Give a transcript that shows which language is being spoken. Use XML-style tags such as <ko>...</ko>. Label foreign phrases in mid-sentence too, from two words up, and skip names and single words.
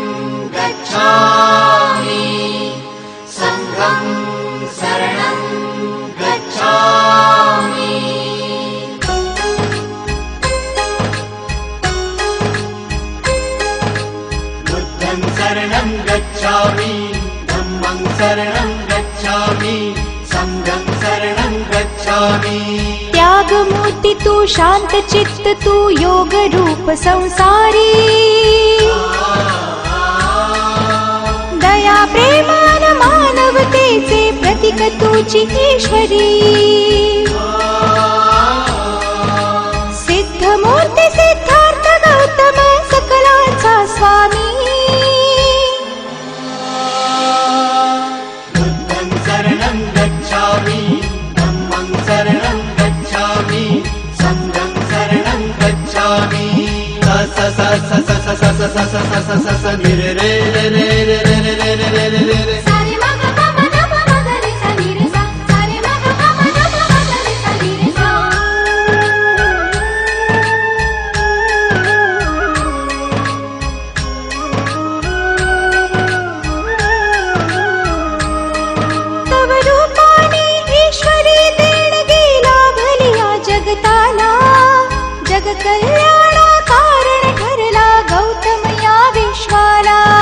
<pi>गच्छामि संघं शरणं गच्छामि बुद्धं शरणं गच्छामि धम्मं शरणं गच्छामि संघं शरणं गच्छामि</pi> <mr>त्यागमूर्ती तू शांत चित्त तू योग रूप संसारी दया प्रेमान मानवतेचे प्रतीक तुझी ईश्वरी सिद्धमूर्ती सिद्धार्थ गौतम सकलांचा स्वामी</mr> <pi>बुद्धं शरणं गच्छामि धम्मं शरणं गच्छामि संघं शरणं गच्छामि स स स स स स स स स स स स नि रे रे रे रे रे रे रे रे रे रे रे रे सारे मग ग म ग म ग रे सा नि रे सा सारे मग ग म ग रे सा नि रे सा</pi> <mr>तव रूपाने ईश्वरी देणगी लाभलिया जगताला जग कल्याणा कारण ठरला गौतम या विश्वाला</mr>